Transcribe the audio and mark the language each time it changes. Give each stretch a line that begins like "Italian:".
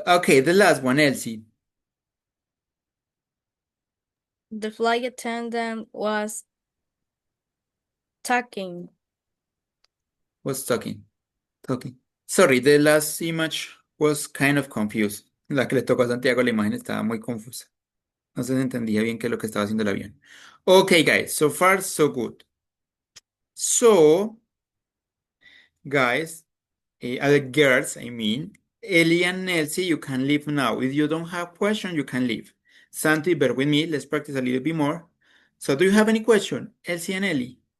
English: Okay, the last one, Elsie, The flight attendant was talking. was talking. Talking. Sorry, the last image was kind of confused.
Spanish: La que le tocó a Santiago, la imagen estaba muy confusa. No se entendía bien qué es lo que estaba haciendo el avión.
English: Okay, guys, so far so good. So, guys, other girls, I mean, Ellie and Elsie, you can leave now. If you don't have questions, you can leave. Santi, bear with me. Let's practice a little bit more. So, do you have any question, Elsie and Ellie?